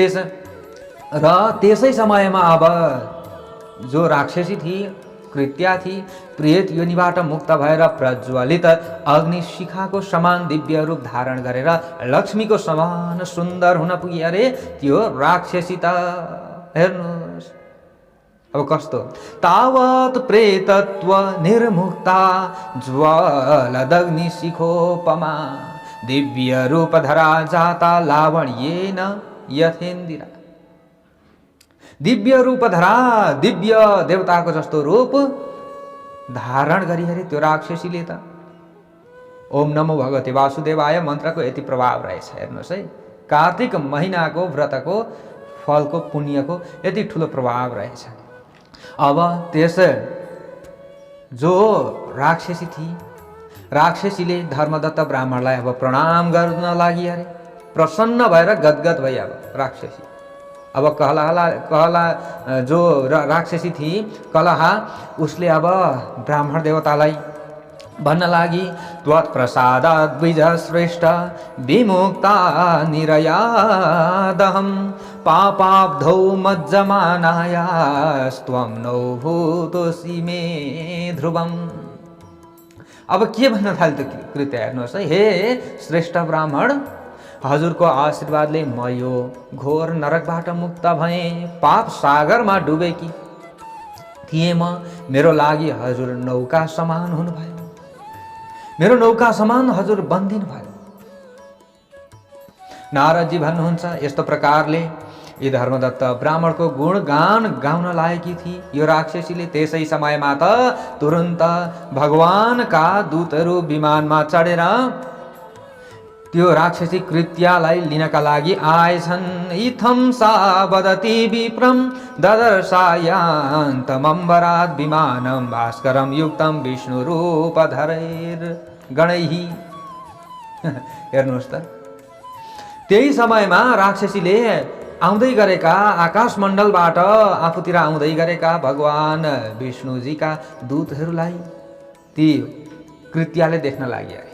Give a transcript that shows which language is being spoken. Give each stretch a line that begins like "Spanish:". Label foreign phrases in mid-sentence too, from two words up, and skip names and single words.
Nepali: र त्यसै समयमा अब जो राक्षसी थिए, कृत्या थिई। प्रेत योनिबाट मुक्त भएर प्रज्वलित अग्नि शिखाको समान दिव्य रूप धारण गरेर लक्ष्मीको समान सुन्दर हुन पुगी। अरे त्यो राक्षसी त हेर्नुहोस् अब कस्तो।
Sanskrit: तावत प्रेतत्व निर्मुक्ता ज्वलदग्नि शिखोपमा दिव्य रूप धरा जाता लावण्येन यथेन्दिरा। दिव्य रूप धरा,
Nepali: दिव्य देवताको जस्तो रूप धारण गरी अरे त्यो राक्षसीले त।
Sanskrit: ओम नमो भगवते वासुदेवाय
Nepali: मन्त्रको यति प्रभाव रहेछ हेर्नुहोस् है। कार्तिक महिनाको व्रतको फलको पुण्यको यति ठुलो प्रभाव रहेछ। अब त्यस जो राक्षसी थिए, राक्षसीले धर्मदत्त ब्राह्मणलाई अब प्रणाम गर्न लागि अरे प्रसन्न भएर गदगद भई। अब राक्षसी अब कहला जो राक्षसी थिए कलहा, उसले अब ब्राह्मण देवतालाई भन्न लागि
Sanskrit: त्वत्प्रसादात् द्विज श्रेष्ठ विमुक्ता निरयादहं पापाब्धौ मज्जमानायास्त्वं नो भूतोऽसि मे ध्रुवम्।
Nepali: अब के भन्न थाल्यो त कृत्य हेर्नुहोस् है। हे श्रेष्ठ ब्राह्मण, हजुरको आशीर्वादले म यो घोर नरकबाट मुक्त भएँ। पाप सागरमा डुबेकी थिएँ म। मेरो लागि हजुर नौका समान हुनुभयो, मेरो नौका समान हजुर बन्दिनु भयो। नारदजी भन्नुहुन्छ यस्तो प्रकारले यी धर्मदत्त ब्राह्मणको गुणगान गाउन लागेकी थिए यो राक्षसीले। त्यसै समयमा त तुरन्त भगवानका दूतहरू विमानमा चढेर त्यो राक्षसी कृत्यालाई लिनका लागि आएछन्।
Sanskrit: इथं सा वदति विप्रं ददर्शायान्तमम्बरात् विमानं भास्करं युक्तं विष्णुरूपधरैर् गणैः।
Nepali: हेर्नुहोस् त, त्यही समयमा राक्षसीले आउँदै गरेका आकाशमण्डलबाट आफूतिर आउँदै गरेका भगवान विष्णुजीका दूतहरूलाई ती कृत्याले देख्न लागि आए।